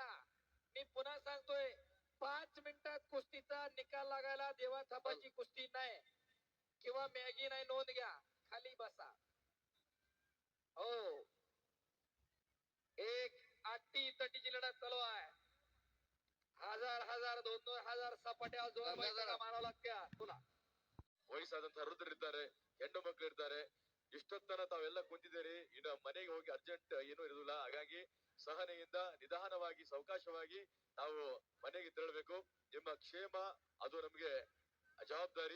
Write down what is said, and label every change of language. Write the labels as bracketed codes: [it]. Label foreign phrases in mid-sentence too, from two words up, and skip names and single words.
[mr] मी पुन्हा सांगतोय, 5 मिनिटात कुस्तीचा निकाल लागायला देवा थापाची कुस्ती नाही, किंवा मॅगी नाही. नोंद घ्या, खाली बसा. हो, एक आटी तटीची लढत चालू आहे. हजार 2,000 सपाटी जोर माराव लागत्या. बोला. [kn] ವಯಸ್ಸಾದಂತಹ ವೃದ್ಧರಿದ್ದಾರೆ, ಹೆಣ್ಣು ಮಕ್ಕಳು ಇರ್ತಾರೆ. ಇಷ್ಟೊತ್ತನ ತಾವೆಲ್ಲ ಕುಂತಿದ್ದೀರಿ, ಇನ್ನು ಮನೆಗೆ ಹೋಗಿ ಅರ್ಜೆಂಟ್ ಏನೂ ಇರುವುದಿಲ್ಲ. ಹಾಗಾಗಿ ಸಹನೆಯಿಂದ ನಿಧಾನವಾಗಿ ಸಾವಕಾಶವಾಗಿ ನಾವು ಮನೆಗೆ ತೆರಳಬೇಕು. ನಿಮ್ಮ ಕ್ಷೇಮ ಅದು ನಮಗೆ ಜವಾಬ್ದಾರಿ.